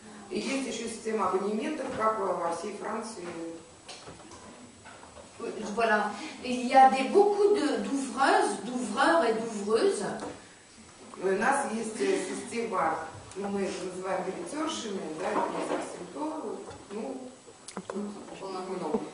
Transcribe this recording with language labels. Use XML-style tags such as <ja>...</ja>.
<ru>И есть еще система абонементов, как во всей Франции.</ru> <fr>Voilà. Il y a beaucoup d'ouvreurs et d'ouvreuses.</fr> <ru>У нас есть система, мы это называем билетершами, да, это не совсем то, ну, много.</ru>